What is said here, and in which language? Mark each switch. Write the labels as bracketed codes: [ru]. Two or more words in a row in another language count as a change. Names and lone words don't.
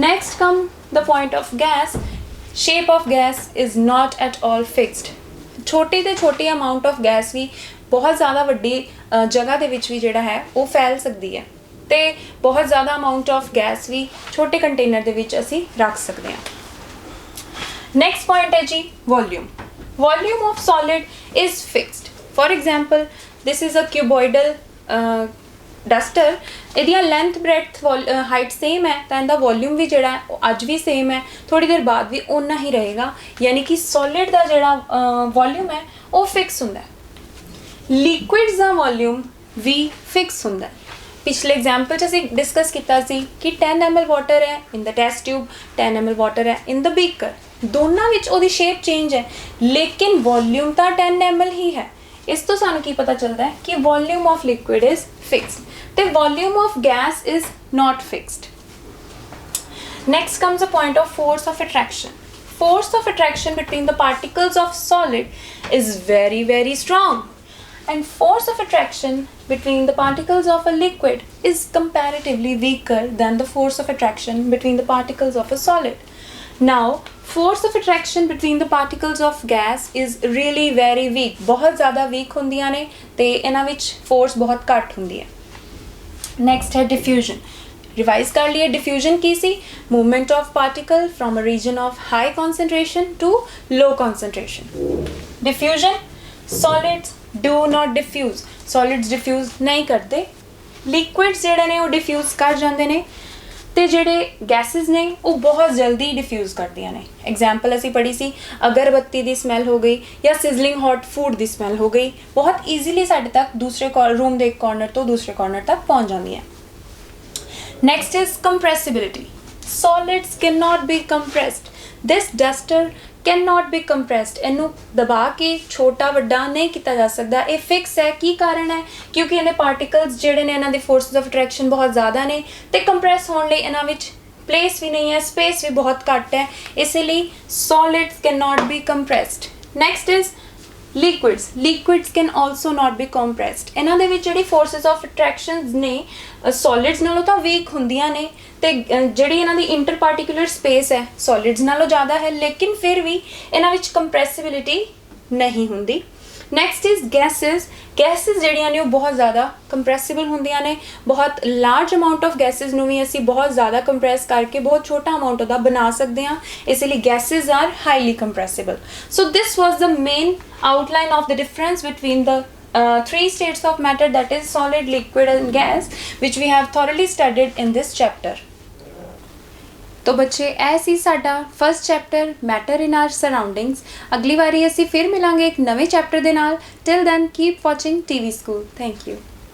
[en] next come the point of gas. shape of gas is not at all fixed. [pa] ਛੋਟੀ ਤੋਂ ਛੋਟੀ [en] amount of gas [pa] ਵੀ ਬਹੁਤ ਜ਼ਿਆਦਾ ਵੱਡੀ ਜਗ੍ਹਾ ਦੇ ਵਿੱਚ ਵੀ ਜਿਹੜਾ ਹੈ ਉਹ ਫੈਲ ਸਕਦੀ ਹੈ ਤੇ ਬਹੁਤ ਜ਼ਿਆਦਾ [en] amount of gas [pa] ਵੀ ਛੋਟੇ ਕੰਟੇਨਰ ਦੇ ਵਿੱਚ ਅਸੀਂ ਰੱਖ ਸਕਦੇ ਹਾਂ। [en] next point [pa] ਹੈ ਜੀ ਵੋਲਿਊਮ। [en] Volume of solid is fixed. For example, this is a cuboidal [pa] ਡਸਟਰ, ਇਹਦੀਆਂ [en] length breadth height same [pa] ਹੈ ਤਾਂ ਇਹਦਾ ਵੋਲਿਊਮ ਵੀ ਜਿਹੜਾ ਹੈ ਉਹ ਅੱਜ ਵੀ ਸੇਮ ਹੈ, ਥੋੜ੍ਹੀ ਦੇਰ ਬਾਅਦ ਵੀ ਓਨਾ ਹੀ ਰਹੇਗਾ, ਯਾਨੀ ਕਿ ਸੋਲਿਡ ਦਾ ਜਿਹੜਾ ਵੋਲਿਊਮ ਹੈ ਉਹ ਫਿਕਸ ਹੁੰਦਾ ਹੈ। ਲਿਕੁਇਡਸ ਦਾ ਵੋਲਿਊਮ ਵੀ ਫਿਕਸ ਹੁੰਦਾ ਹੈ। ਪਿਛਲੇ ਐਗਜ਼ਾਮਪਲ 'ਚ ਅਸੀਂ ਡਿਸਕਸ ਕੀਤਾ ਸੀ ਕਿ 10 ml ਵਾਟਰ ਹੈ [en] in the test tube, [pa] 10 ml ਵਾਟਰ ਹੈ [en] in the beaker, [pa] ਦੋਨਾਂ ਵਿੱਚ ਉਹਦੀ ਸ਼ੇਪ ਚੇਂਜ ਹੈ ਲੇਕਿਨ ਵੋਲਿਊਮ ਤਾਂ 10 ml ਹੀ ਹੈ। ਇਸ ਤੋਂ ਸਾਨੂੰ ਕੀ ਪਤਾ ਚੱਲਦਾ ਹੈ ਕਿ [en] volume of liquid is fixed [pa] ਤੇ [en] volume of gas is not fixed. Next comes a point of force of attraction. Force of attraction between the particles of solid is very, very strong. And force of attraction between the particles of a liquid is comparatively weaker than the force of attraction between the particles of a solid. Now, force of attraction between the particles of gas is really very weak. [pa] ਬਹੁਤ ਜ਼ਿਆਦਾ weak ਹੁੰਦੀਆਂ ਨੇ ਤੇ ਇਹਨਾਂ ਵਿੱਚ force ਬਹੁਤ ਘੱਟ ਹੁੰਦੀ ਹੈ। [en] Next है diffusion. [pa] ਰਿਵਾਈਜ਼ ਕਰ ਲਏ, ਡਿਫਿਊਜ਼ਨ ਕੀ ਸੀ [en] movement of particle from a region of high concentration to low concentration. diffusion, solids do not diffuse, [hi] सॉलिड्स डिफ्यूज नहीं करते, [pa] लिक्विड्स ਜਿਹੜੇ ਨੇ ਉਹ ਡਿਫਿਊਜ਼ ਕਰ ਜਾਂਦੇ ਨੇ ਤੇ ਜਿਹੜੇ ਗੈਸਿਸ ਨੇ ਉਹ ਬਹੁਤ ਜਲਦੀ डिफ्यूज ਕਰਦੀਆਂ ਨੇ। एग्जाम्पल ਅਸੀਂ ਪੜ੍ਹੀ ਸੀ ਅਗਰਬੱਤੀ ਦੀ ਸਮੈਲ ਹੋ ਗਈ ਜਾਂ [en] sizzling hot food [pa] ਦੀ ਸਮੈਲ ਹੋ ਗਈ, ਬਹੁਤ ਈਜ਼ੀਲੀ ਸਾਡੇ ਤੱਕ ਦੂਸਰੇ ਰੂਮ ਦੇ ਇੱਕ ਕਾਰਨਰ ਤੋਂ ਦੂਸਰੇ ਕਾਰਨਰ ਤੱਕ ਪਹੁੰਚ ਜਾਂਦੀਆਂ। [en] Next is compressibility. Solids cannot be compressed. This duster cannot be compressed. [pa] ਇਹਨੂੰ ਦਬਾ ਕੇ ਛੋਟਾ ਵੱਡਾ ਨਹੀਂ ਕੀਤਾ ਜਾ ਸਕਦਾ, ਇਹ ਫਿਕਸ ਹੈ। ਕੀ ਕਾਰਨ ਹੈ? ਕਿਉਂਕਿ ਇਹਦੇ ਪਾਰਟੀਕਲਸ ਜਿਹੜੇ ਨੇ ਇਹਨਾਂ ਦੀ [en] forces of attraction [pa] ਬਹੁਤ ਜ਼ਿਆਦਾ ਨੇ ਤੇ ਕੰਪਰੈਸ ਹੋਣ ਲਈ ਇਹਨਾਂ ਵਿੱਚ ਪਲੇਸ ਵੀ ਨਹੀਂ ਹੈ, ਸਪੇਸ ਵੀ ਬਹੁਤ ਘੱਟ ਹੈ, ਇਸ ਲਈ [en] solids cannot be compressed. Next is liquids. Liquids can also not be compressed. [pa] ਇਹਨਾਂ ਦੇ ਵਿੱਚ ਜਿਹੜੀ [en] forces of attractions [pa] ਨੇ ਸੋਲਿਡਸ ਨਾਲੋਂ ਤਾਂ ਵੀਕ ਹੁੰਦੀਆਂ ਨੇ ਤੇ ਜਿਹੜੀ ਇਹਨਾਂ ਦੀ [en] inter particular space [pa] ਹੈ ਸੋਲਿਡਸ ਨਾਲੋਂ ਜ਼ਿਆਦਾ ਹੈ, ਲੇਕਿਨ ਫਿਰ ਵੀ ਇਹਨਾਂ ਵਿੱਚ ਕੰਪਰੈਸਿਬਿਲਿਟੀ ਨਹੀਂ ਹੁੰਦੀ। [en] next is gases. [pa] ਗੈਸਿਸ ਜਿਹੜੀਆਂ ਨੇ ਉਹ ਬਹੁਤ ਜ਼ਿਆਦਾ ਕੰਪਰੈਸਿਬਲ ਹੁੰਦੀਆਂ ਨੇ, ਬਹੁਤ [en] large amount of gases [pa] ਨੂੰ ਵੀ ਅਸੀਂ ਬਹੁਤ ਜ਼ਿਆਦਾ ਕੰਪਰੈਸ ਕਰਕੇ ਬਹੁਤ ਛੋਟਾ ਅਮਾਊਂਟ ਉਹਦਾ ਬਣਾ ਸਕਦੇ ਹਾਂ, ਇਸ ਲਈ [en] gases are highly compressible. so this was the main outline of the difference between the three states of matter, that is solid, liquid and gas, which we have thoroughly studied in this chapter. [hi] तो बच्चे [pa] ਇਹ ਸੀ ਸਾਡਾ [en] first chapter [pa] ਮੈਟਰ ਇਨ ਆਰ ਸਰਾਊਂਡਿੰਗਸ। ਅਗਲੀ ਵਾਰੀ ਅਸੀਂ ਫਿਰ ਮਿਲਾਂਗੇ ਇੱਕ ਨਵੇਂ ਚੈਪਟਰ ਦੇ ਨਾਲ। [en] Till then keep watching TV School. Thank you.